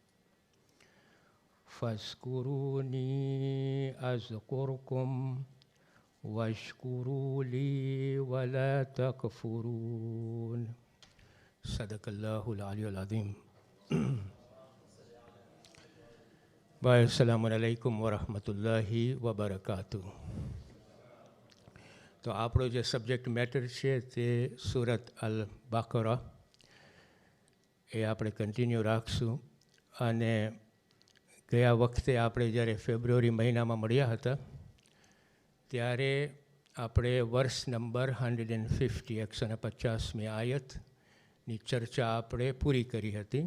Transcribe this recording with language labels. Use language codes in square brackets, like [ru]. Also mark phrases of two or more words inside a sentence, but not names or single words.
[ar] فاذكروني أذكركم واشكروا لي ولا تكفرون صدق الله العلي العظيم السلام عليكم ورحمة الله وبركاته. [gu] તો આપણો જે [en] subject matter [gu] છે તે સુરત અલ બકરા એ આપણે કન્ટિન્યુ રાખશું. અને ગયા વખતે આપણે જ્યારે ફેબ્રુઆરી મહિનામાં મળ્યા હતા ત્યારે આપણે વર્ષ નંબર 150 150મી આયતની ચર્ચા આપણે પૂરી કરી હતી.